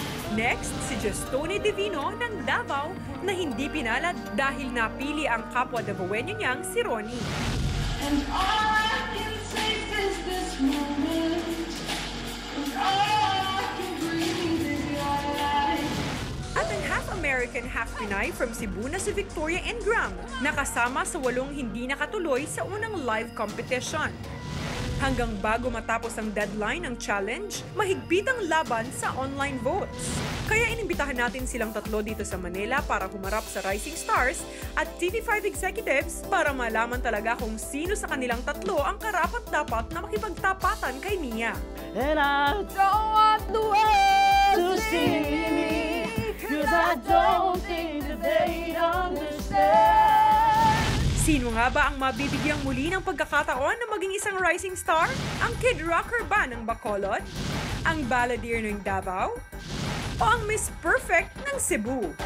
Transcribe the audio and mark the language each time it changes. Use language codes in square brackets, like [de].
[tl] Next, si Justone Divino ng Davao na hindi pinalad dahil napili ang kapwa Davaoenyo niyang si Ronnie. [en] And all I can taste is this moment. And all I can breathe is your light. [tl] At ang half-American, half-Pinay from Cebu na si Victoria Ingram, nakasama sa 8 hindi nakatuloy sa unang live competition. Hanggang bago matapos ang deadline ng challenge, mahigpit ang laban sa online votes. Kaya inimbitahan natin silang tatlo dito sa Manila para humarap sa Rising Stars at TV5 executives para malaman talaga kung sino sa kanilang tatlo ang karapat-dapat na makipagtapatan kay Mia. [en] And I Don't want the world to see me, 'cause I don't think that they'd understand. [tl] Sino nga ba ang mabibigyang muli ng pagkakataon na maging isang rising star? Ang Kid Rocker ba ng Bacolod? Ang Balladeer ng Davao? O ang Miss Perfect ng Cebu?